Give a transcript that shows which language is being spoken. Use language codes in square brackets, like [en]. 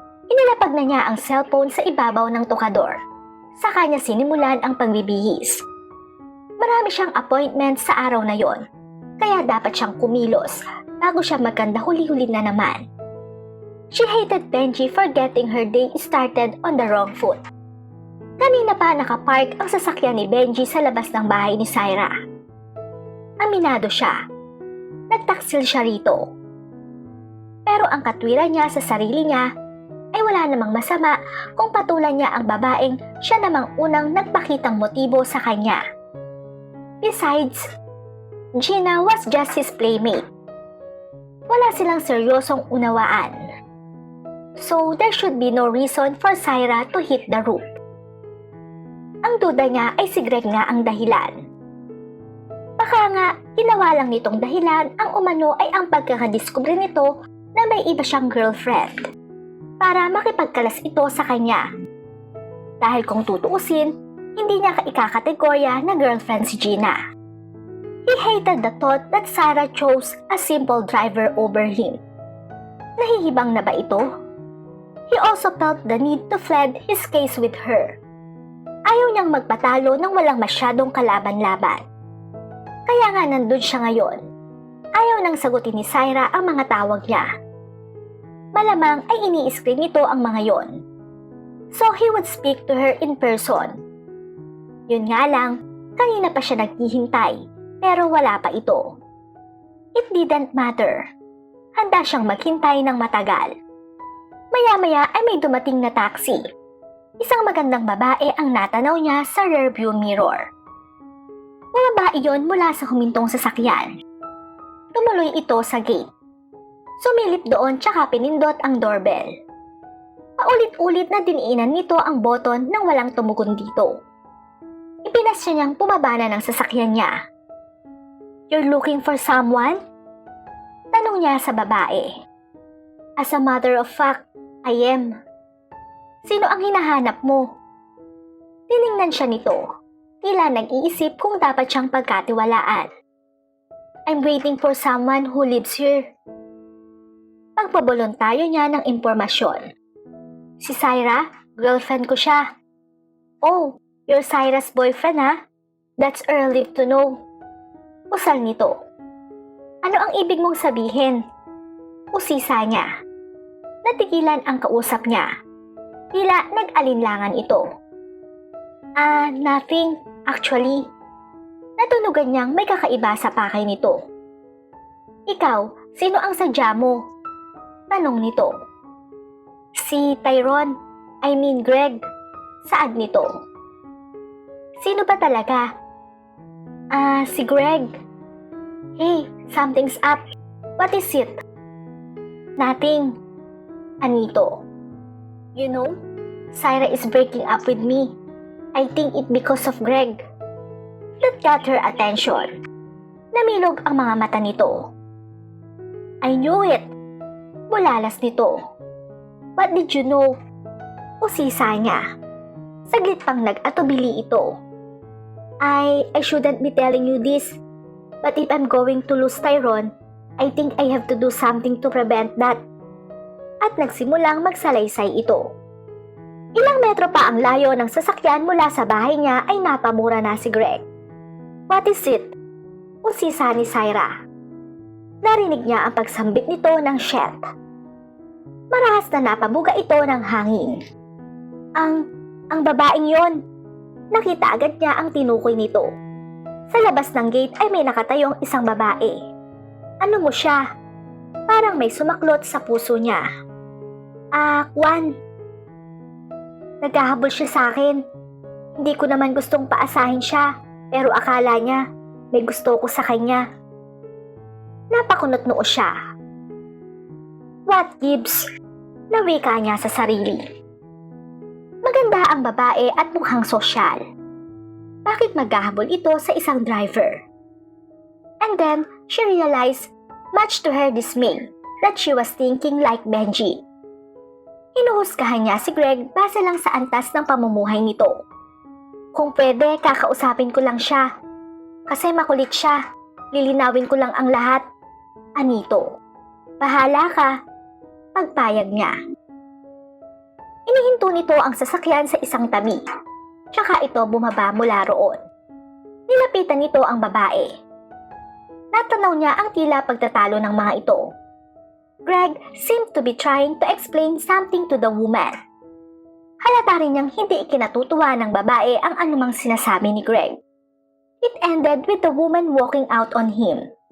[tl] Inilapag na niya ang cellphone sa ibabaw ng tukador. Saka niya sinimulan ang pagbibihis. Marami siyang appointment sa araw na yon, kaya dapat siyang kumilos bago siya magkanda huli-huli na naman. [en] She hated Benji for getting her day started on the wrong foot. [tl] Kanina pa nakapark ang sasakyan ni Benji sa labas ng bahay ni Syra. Aminado siya. Nagtaksil siya rito. Pero ang katwiran niya sa sarili niya ay wala namang masama kung patulan niya ang babaeng siya namang unang nagpakitang motibo sa kanya. [en] Besides, Gina was just his playmate. [tl] Wala silang seryosong unawaan. [en] So there should be no reason for Syra to hit the roof. [tl] Ang duda niya ay si Greg nga ang dahilan. Baka nga, ginawa lang nitong dahilan ang umano ay ang pagkakadiskubre nito na may iba siyang girlfriend para makipagkalas ito sa kanya. Dahil kung tutuusin, hindi niya ikakategorya na girlfriend si Gina. [en] He hated the thought that Syra chose a simple driver over him. [tl] Nahihibang na ba ito? [en] He also felt the need to plead his case with her. [tl] Ayaw niyang magpatalo nang walang masyadong kalaban-laban. Kaya nga nandun siya ngayon. Ayaw nang sagutin ni Syra ang mga tawag niya. Malamang ay ini-screen nito ang mga yon. [en] So he would speak to her in person. [tl] Yun nga lang, kanina pa siya naghihintay, pero wala pa ito. [en] It didn't matter. [tl] Handa siyang maghintay ng matagal. Maya-maya ay may dumating na taxi. Isang magandang babae ang natanaw niya sa rearview mirror. Bumaba iyon mula sa humintong sasakyan. Tumuloy ito sa gate. Sumilip doon tsaka pinindot ang doorbell. Paulit-ulit na diniinan nito ang boton nang walang tumugon dito. Ipinasya niyang pumaba na ng sasakyan niya. [en] "You're looking for someone?" [tl] Tanong niya sa babae. [en] "As a matter of fact, I am." [tl] "Sino ang hinahanap mo?" Tiningnan siya nito. Tila nag-iisip kung dapat siyang pagkatiwalaan. [en] "I'm waiting for someone who lives here." [tl] Pagpabolontaryo niya ng impormasyon. "Si Syra, girlfriend ko siya." [en] "Oh, you're Syra's boyfriend ha? That's early to know." Usal nito. [tl] "Ano ang ibig mong sabihin?" Usisa niya. Natigilan ang kausap niya. Tila nag-alinlangan ito. [en] Nothing, actually." [tl] Natunugan niyang may kakaiba sa pakay nito. "Ikaw, sino ang sadya mo?" Tanong nito. "Si Tyrone, [en] I mean [tl] Greg." Saad nito. "Sino ba talaga?" Si Greg." [en] "Hey, something's up. What is it?" "Nothing." Anito. "You know, Syra is breaking up with me. I think it because of Greg." That got her attention. [tl] Namilog ang mga mata nito. [en] "I knew it." [tl] Bulalas nito. [en] "What did you know?" [tl] Usisa niya. Saglit pang nag-atubili ito. [en] I shouldn't be telling you this, but if I'm going to lose Tyrone, I think I have to do something to prevent that." [tl] At nagsimulang magsalaysay ito. Ilang metro pa ang layo ng sasakyan mula sa bahay niya ay napamura na si Greg. [en] "What is it?" [tl] Usisa ni Syra. Narinig niya ang pagsambit nito ng shit. Marahas na napabuga ito ng hangin. Ang babaeng yon." Nakita agad niya ang tinukoy nito. Sa labas ng gate ay may nakatayong isang babae. "Ano mo siya?" Parang may sumaklot sa puso niya. Kwan. Naghahabol siya sa akin. Hindi ko naman gustong paasahin siya, pero akala niya may gusto ko sa kanya." Napakunot noo siya. [en] "What gives?" [tl] Nawika niya sa sarili. Maganda ang babae at mukhang sosyal. Bakit maghahabol ito sa isang driver? [en] And then, she realized, much to her dismay, that she was thinking like Benji. [tl] Hinuhusgahan niya si Greg base lang sa antas ng pamumuhay nito. Kung pwede, kakausapin ko lang siya. Kasi makulit siya. Lilinawin ko lang ang lahat. Anito. Bahala ka. Pagpayag niya. Inihinto nito ang sasakyan sa isang tabi. Tsaka ito bumaba mula roon. Nilapitan nito ang babae. Natanaw niya ang tila pagtatalo ng mga ito. [en] Greg seemed to be trying to explain something to the woman. [tl] Halata rin niyang hindi ikinatutuwa ng babae ang anumang sinasabi ni Greg. [en] It ended with the woman walking out on him.